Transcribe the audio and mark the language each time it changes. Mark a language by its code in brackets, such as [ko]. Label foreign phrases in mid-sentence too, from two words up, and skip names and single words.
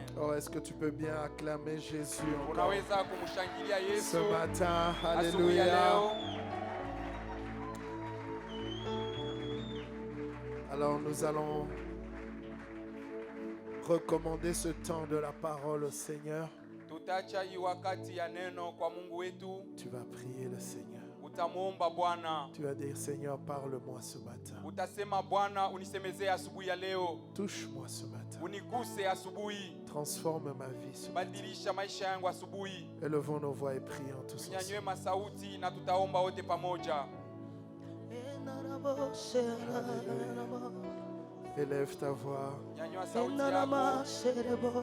[fr] Oh, est-ce que tu peux bien acclamer Jésus encore [sw] Unaweza kumshangilia Yesu [fr] ce matin? [sw] asubuhi ya [fr] Alléluia. [sw] leo. [fr] Alors nous allons recommander ce temps de la parole au Seigneur. [sw] Tutacha hii wakati ya neno kwa Mungu wetu. [fr] Tu vas prier le Seigneur. [sw] Utamuomba Bwana. [fr] Tu vas dire, Seigneur, parle-moi ce matin. [sw] Utasema Bwana, unisemezee asubuhi ya leo. [fr] Touche-moi ce matin. [sw] Uniguse asubuhi. [fr] Transforme ma vie ce matin. [sw] Badilisha maisha yangu asubuhi. [fr] Élevons nos voix et prions tous [sw] Tunyanyue [fr] ensemble. [sw] masauti na tutaomba wote pamoja. [fr] Élève ta voix. [sw] Nyanyua sauti yako.